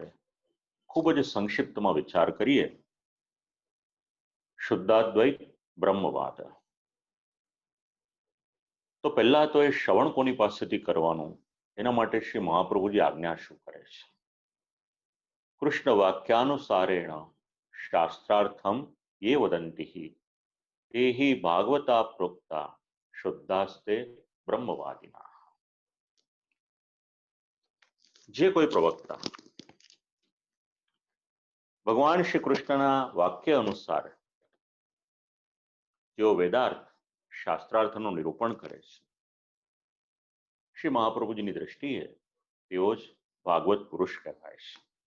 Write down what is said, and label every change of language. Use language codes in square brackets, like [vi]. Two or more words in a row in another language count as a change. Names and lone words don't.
[gu] ખૂબ જ સંક્ષિપ્તમાં વિચાર કરીએ. શુદ્ધાદ્વૈત બ્રહ્મવાદ. તો પહેલા તો એ શ્રવણ કોની પાસેથી કરવાનું, એના માટે શ્રી મહાપ્રભુજી આજ્ઞા શું કરે છે? [sa] કૃષ્ણ વાક્યાનુસારેણ શાસ્ત્રાર્થમ ये वदन्ति तेहि भागवता प्रोक्ता शुद्धास्ते ब्रह्मवादिना. [gu] જે કોઈ પ્રવક્તા ભગવાન શ્રી કૃષ્ણના વાક્ય અનુસાર જેઓ વેદાર્થ શાસ્ત્રાર્થનું નિરૂપણ કરે છે, શ્રી મહાપ્રભુજીની દ્રષ્ટિએ તેઓ જ ભાગવત પુરુષ કહેવાય છે.